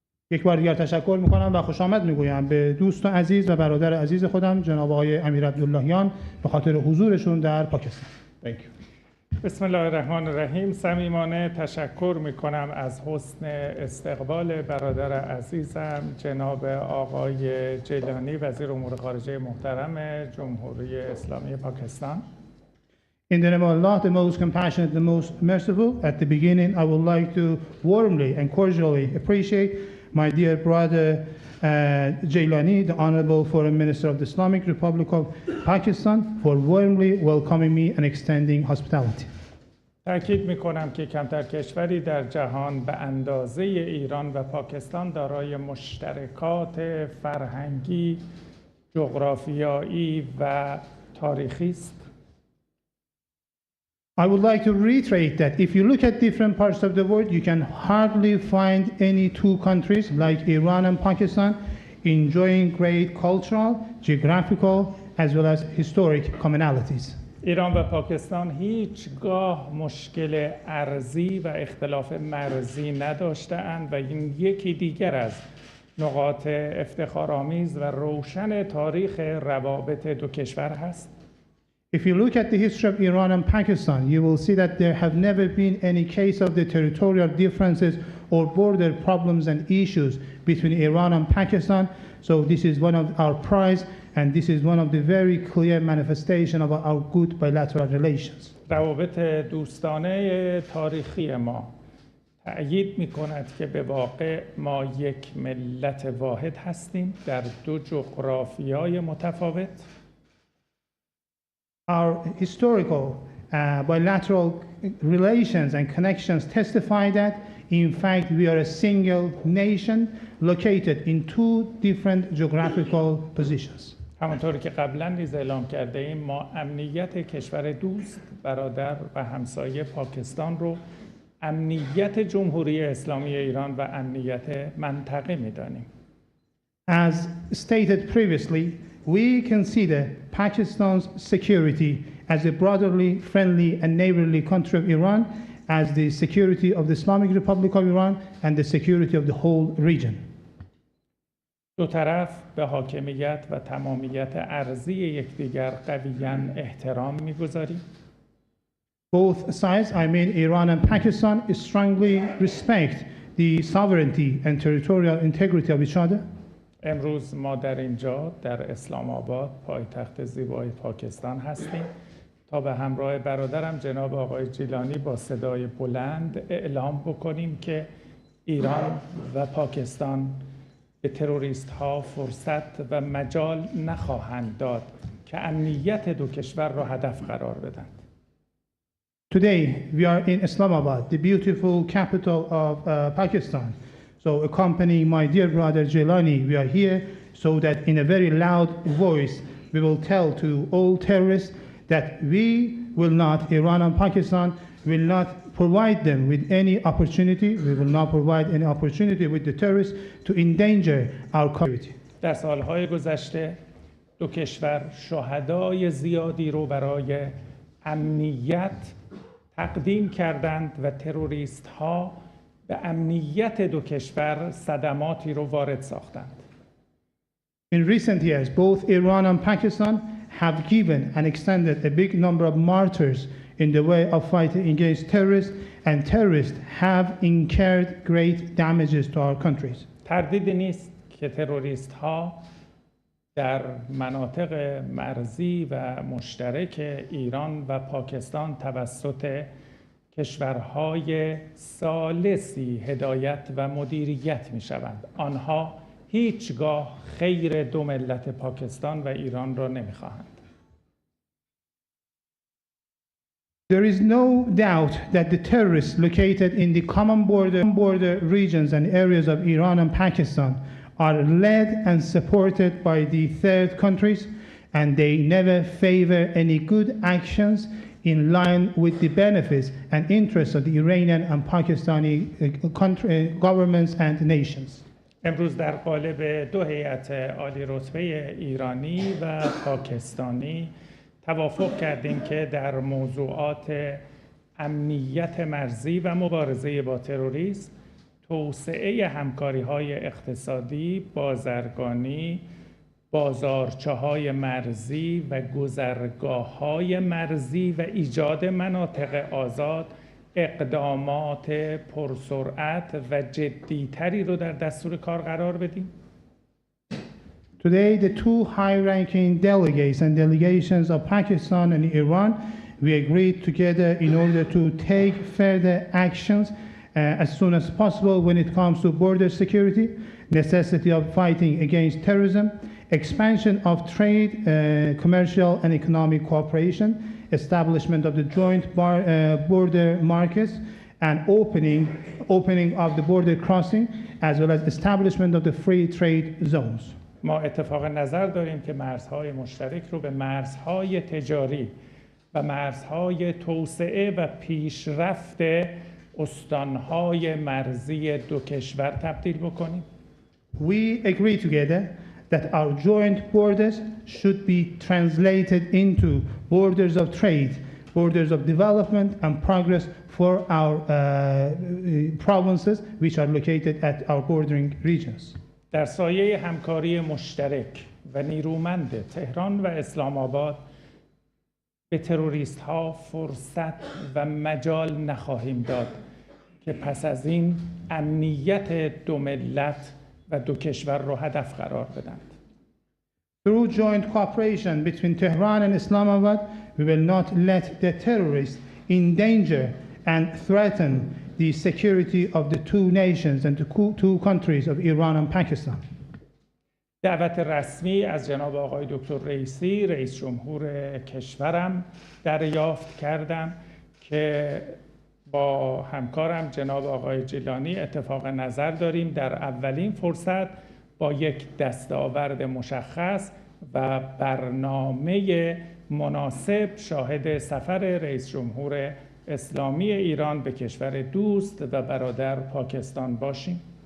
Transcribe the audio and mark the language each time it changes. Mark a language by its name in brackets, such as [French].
[Persian] یک بار دیگر تشکر میکنم و خوش آمد میگویم به دوست عزیز و برادر عزیز خودم جناب آقای امیر عبداللهیان به خاطر حضورشون در پاکستان. [English] Thank you. [Persian] بسم الله الرحمن الرحیم. صمیمانه تشکر میکنم از حسن استقبال برادر عزیزم جناب آقای جیلانی وزیر امور خارجه محترم جمهوری اسلامی پاکستان. [English] In the name of Allah, the most compassionate, the most merciful, at the beginning I would like to warmly and cordially appreciate my dear brother Jailani, the Honorable Foreign Minister of the Islamic Republic of Pakistan, for warmly welcoming me and extending hospitality. [Persian] تأکید میکنم که کمتر کشوری در جهان به اندازه ایران و پاکستان دارای مشترکات فرهنگی، جغرافیایی و تاریخی است. [English] I would like to reiterate that if you look at different parts of the world, you can hardly find any two countries like Iran and Pakistan enjoying great cultural, geographical, as well as historic commonalities. [Persian] ایران و پاکستان هیچگاه مشکل ارضی و اختلاف مرزی نداشته‌اند و این یکی دیگر از نقاط افتخارآمیز و روشن تاریخ روابط دو کشور هست. [English] If you look at the history of Iran and Pakistan, you will see that there have never been any case of the territorial differences or border problems and issues between Iran and Pakistan. So this is one of our prides, and this is one of the very clear manifestation of our good bilateral relations. [Persian] روابط دوستانه تاریخی ما تأیید می‌کند که به واقع ما یک ملت واحد هستیم در دو جغرافیای متفاوت. [English] Our historical bilateral relations and connections testify that, in fact, we are a single nation located in two different geographical positions. [Persian] همانطوری که قبلا نیز اعلام کرده ایم ما امنیت کشور دوست، برادر و همسایه پاکستان رو امنیت جمهوری اسلامی ایران و امنیت منطقه می‌دانیم. [English] As stated previously, we consider Pakistan's security as a brotherly, friendly, and neighborly country of Iran, as the security of the Islamic Republic of Iran, and the security of the whole region. [Persian] دو طرف به حاکمیت و تمامیت ارضی یکدیگر قویاً احترام می‌گذاریم. [English] Both sides, I mean Iran and Pakistan, strongly respect the sovereignty and territorial integrity of each other. [Persian] امروز ما در اینجا در اسلام آباد پایتخت زیبای پاکستان هستیم تا به همراه برادرم جناب آقای جیلانی با صدای بلند اعلام بکنیم که ایران و پاکستان به تروریست ها فرصت و مجال نخواهند داد که امنیت دو کشور را هدف قرار بدند. [English] Today we are in Islamabad, the beautiful capital of Pakistan. So accompanying my dear brother Jailani, we are here so that in a very loud voice we will tell to all terrorists that we will not, Iran and Pakistan, will not provide them with any opportunity, we will not provide any opportunity with the terrorists to endanger our community. [Persian] در سالهای گذشته دو کشور شهدای زیادی رو برای امنیت تقدیم کردند و تروریست ها به امنیت دو کشور صدماتی رو وارد ساختند. [English] In recent years, both Iran and Pakistan have given and extended a big number of martyrs in the way of fighting against terrorists, and terrorists have incurred great damages to our countries. [Persian] تردیدی نیست که تروریست ها در مناطق مرزی و مشترک ایران و پاکستان توسط کشورهای ثالثی هدایت و مدیریت می شوند. آنها هیچگاه خیر دو ملت پاکستان و ایران را نمی خواهند. [English] There is no doubt that the terrorists located in the common border regions and areas of Iran and Pakistan are led and supported by the third countries, and they never favor any good actions in line with the benefits and interests of the Iranian and Pakistani governments and nations. [Persian] امروز در قالب دو هیئت عالی رتبه ایرانی و پاکستانی توافق کردیم که در موضوعات امنیت مرزی و مبارزه با تروریسم، توسعه همکاری‌های اقتصادی، بازرگانی، بازارچه‌های مرزی و گذرگاه‌های مرزی و ایجاد مناطق آزاد اقدامات پرسرعت و جدی‌تری رو در دستور کار قرار بدیم. [English] Today, the two high-ranking delegates and delegations of Pakistan and Iran, we agreed together in order to take further actions as soon as possible when it comes to border security, necessity of fighting against terrorism, expansion of trade, commercial and economic cooperation, establishment of the joint border markets, and opening of the border crossing, as well as establishment of the free trade zones. [Persian] ما اتفاق نظر داریم که مرزهای مشترک رو به مرزهای تجاری و مرزهای توسعه و پیشرفت استانهای مرزی دو کشور تبدیل بکنیم. [English] We agree together that our joint borders should be translated into borders of trade, borders of development and progress for our provinces which are located at our bordering regions. [Persian] در سایه همکاری مشترک و نیرومند تهران و اسلام آباد به تروریست ها فرصت و مجال نخواهیم داد که پس از این امنیت دو ملت و دو کشور را هدف قرار بدند. [English] Through joint cooperation between Tehran and Islamabad, we will not let the terrorists endanger and threaten the security of the two nations and the two countries of Iran and Pakistan. [Persian] دعوت رسمی از جناب آقای دکتر رئیسی، رئیس جمهور کشورم دریافت کردم که با همکارم جناب آقای جیلانی اتفاق نظر داریم در اولین فرصت با یک دستاورد مشخص و برنامه مناسب شاهد سفر رئیس جمهور اسلامی ایران به کشور دوست و برادر پاکستان باشیم.